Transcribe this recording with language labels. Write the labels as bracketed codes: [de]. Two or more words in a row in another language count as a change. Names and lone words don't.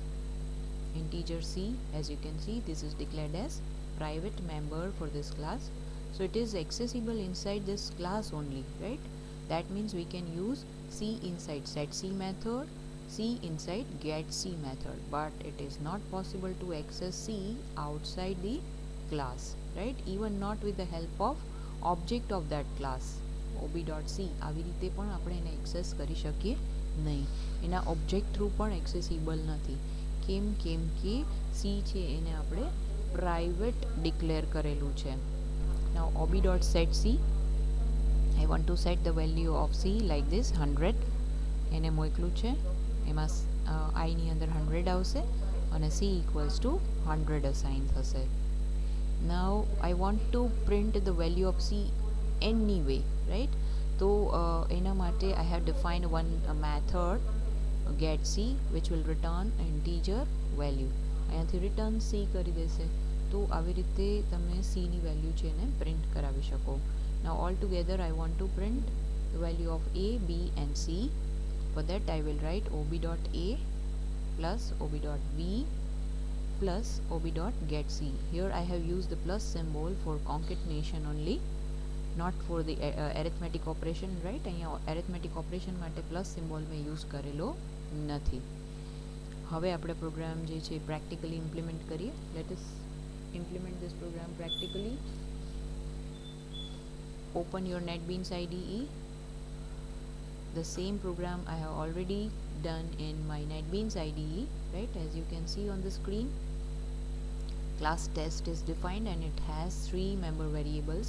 [en] Integer c, as you can see, this is declared as private member for this class, so it is accessible inside this class only, right? That means we can use c inside setC method, c inside getC method, but it is not possible to access c outside the class, right? Even not with the help of object of that class. [gu] ob.c આવી રીતે પણ આપણે એને એક્સેસ કરી શકીએ નહીં, એના [en] object through [gu] પણ એક્સેસિબલ નથી. કેમ કે c છે એને આપણે [en] private declare [gu] કરેલું છે. [en] Now ob.setC, I want to set the value of c like this 100, [gu] એને મોકલું છે, એમાં i ની અંદર 100 આવશે અને [en] c equals to 100 [gu] અસાઇન થશે. [en] Now I want to print the value of c anyway, right? So [gu] એના માટે [en] I have defined one method getC which will return integer value. [gu] અહીંયાથી return c કરી દેશે, તો આવી રીતે તમે c ની વેલ્યુ છે એને પ્રિન્ટ કરાવી શકો. [en] Now all together I want to print the value of a, b and c. For that I will write ob.a plus ob.b plus ob.getC. Here I have used the plus symbol for concatenation only, not for the arithmetic operation, right? [gu] અહીંયા [en] arithmetic operation [gu] માટે [en] plus symbol [gu] મેં use કરેલો નથી. હવે આપણે પ્રોગ્રામ જે છે [en] practically implement [gu] કરીએ. [en] Let us implement this program practically. Open your NetBeans IDE. The same program I have already done in my NetBeans IDE, right? As you can see on the screen, class test is defined and it has 3 member variables.